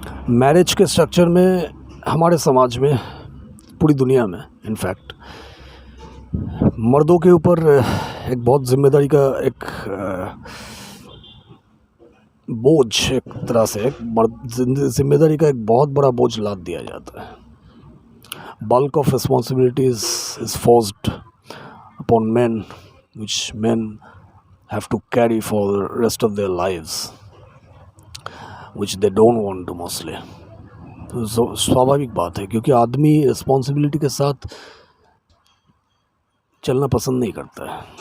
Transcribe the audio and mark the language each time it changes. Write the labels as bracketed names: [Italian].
[Hindi] Marriage के structure में हमारे समाज में, पूरी दुनिया में इनफैक्ट, मर्दों के ऊपर एक बहुत जिम्मेदारी का एक बोझ, एक तरह से जिम्मेदारी का एक बहुत बड़ा बोझ लाद दिया जाता है। [English] bulk of responsibilities is forced upon men, which men have to carry for the rest of their lives, which they don't want to mostly. [Hindi] तो स्वाभाविक बात है, क्योंकि आदमी रिस्पॉन्सिबिलिटी के साथ चलना पसंद नहीं करता है।